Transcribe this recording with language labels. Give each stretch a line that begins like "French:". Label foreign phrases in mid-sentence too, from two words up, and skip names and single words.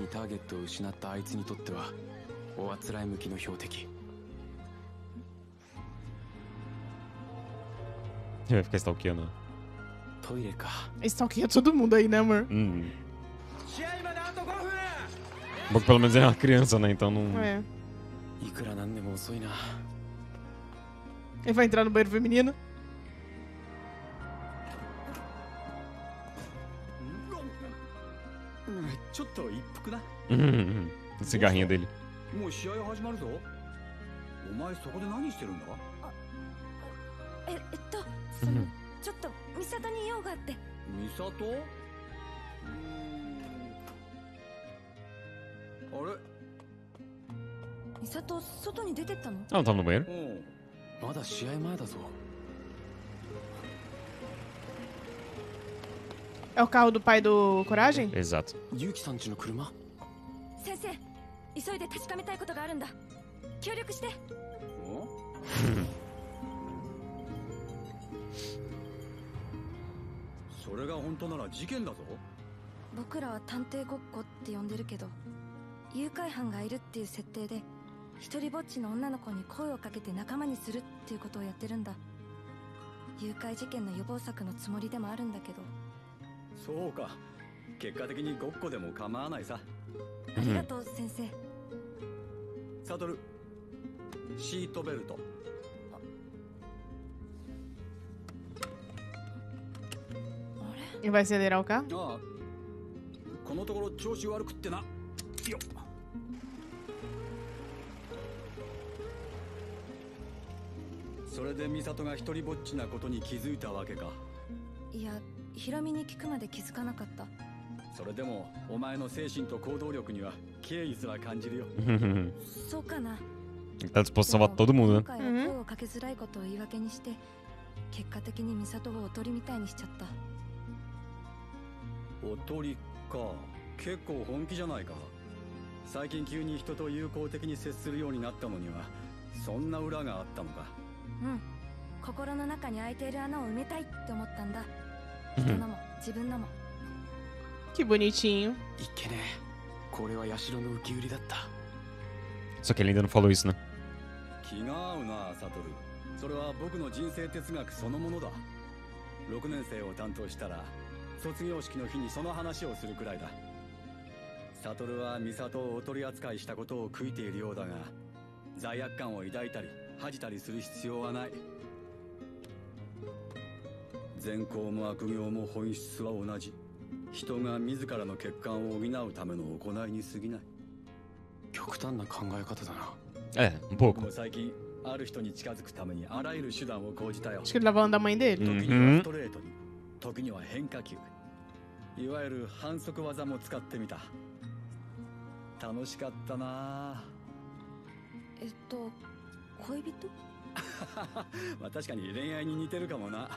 Portuguese: Vai ficar stalkeando. Stalkeia todo mundo aí, né, amor? Bom que pelo menos é uma criança, né? Então não... É. Ele vai entrar no banheiro feminino.
Japanese: ちょっと一服な。
Portuguese: O cigarrinho dele.
Japanese: もう試合始まるぞ。お前そこで何してるんだ？そのちょっと美里に用があって。美里？あれ？美里外に出てったの？
Portuguese: Ah, não tava no banheiro?
Japanese: まだ試合前だぞ。
Portuguese: É o carro do pai do Coragem? Exato.
Japanese: ゆうきさんちの車？先生、急いで確かめたいことがあるんだ。協力して。それが本当なら事件だぞ。僕らは探偵ごっこって呼んでるけど、誘拐犯がいるっていう設定で一人ぼっちの女の子に声をかけて仲間にするっていうことをやってるんだ。誘拐事件の予防策のつもりでもあるんだけど。そうか、結果的にごっこでも構わないさ。ありがとう先生。サトル、シートベルト。
Portuguese: Ele vai acelerar o carro?
Japanese: ああ、このところ調子悪くってな。よっ。それで美里が一人ぼっちなことに気づいたわけか。いや、ヒロミに聞くまで気づかなかった。それでもお前の精神と行動力には敬意すら感じるよ。そうかな。
Portuguese: Tá disposto a salvar todo mundo,
Japanese: 今
Portuguese: né?
Japanese: 回は声をかけづらいことを言い訳にして、結果的に美里をおとりみたいにしちゃった。おとりか、結構本気じゃないか。最近急に人と友好的に接するようになったのにはそんな裏があったのか。うん、心の中に開いている穴を埋めたいって思ったんだ。人のも自分のも。
Portuguese: Que bonitinho.
Japanese: いっけねえ。これはヤシロの受け売りだった。
Portuguese: Só que ele ainda não falou isso, né?
Japanese: 気が合うな、サトル。それは僕の人生哲学そのものだ。6年生を担当したら卒業式の日にその話をするくらいだ。サトルは美里をお取り扱いしたことを悔いているようだが、罪悪感を抱いたり恥じたりする必要はない。善行も悪行も本質は同じ。人が自らの欠陥を補うための行いに過ぎない。極端な考え方だな。
Portuguese: É, um
Japanese: 僕
Portuguese: pouco.
Japanese: も最近ある人に近づくためにあらゆる手段を講じたよ。
Portuguese: Acho que ele tava falando da mãe dele.
Japanese: 時にはストレートに、時には変化球、いわゆる反則技も使ってみた。楽しかったな。恋人？まあ確かに恋愛に似てるかもな。